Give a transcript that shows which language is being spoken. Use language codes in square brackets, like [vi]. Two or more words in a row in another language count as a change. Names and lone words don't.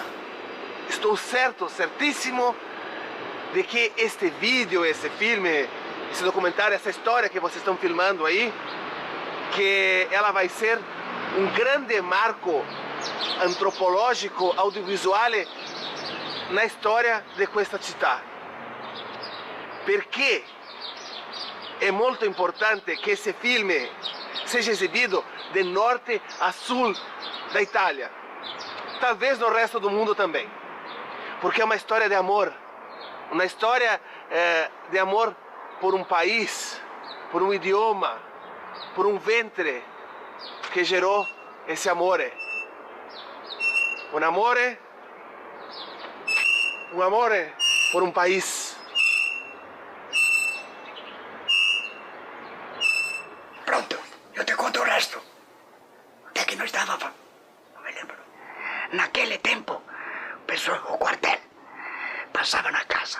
[pt] Estou certíssimo de que este vídeo, esse filme, esse documentário, essa história que vocês estão filmando aí, que ela vai ser um grande marco antropológico, audiovisual na história de [it] questa città. Perché è molto importante che [pt] esse filme seja exibido de norte a sul da Itália, talvez no resto do mundo também, porque é uma história de amor, uma história de amor por um país, por um idioma, por um ventre que gerou esse amore. Um amore por um país. Pronto, eu te conto o resto. Onde é que nós estávamos? Não me lembro. Naquele tempo, o quartel passava na casa.